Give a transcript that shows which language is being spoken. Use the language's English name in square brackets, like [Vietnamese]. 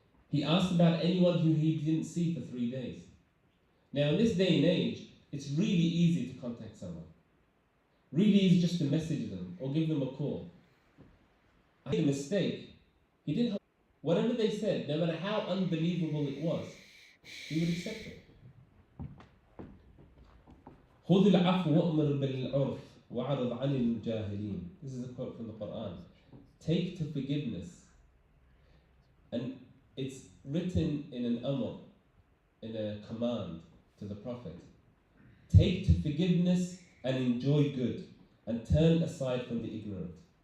[English] He asked about anyone who he didn't see for 3 days. Now, in this day and age, it's really easy to contact someone. Really easy just to message them or give them a call. I made a mistake. He didn't. Whatever they said, no matter how unbelievable it was, he would accept it. [Arabic] خذ العفو وأمر بالعرف وأعرض عن الجاهلين. [English] This is a quote from the Quran. Take to forgiveness. And it's written in an amr, in a command to the Prophet. Take to forgiveness and enjoy good, and turn aside from the ignorant.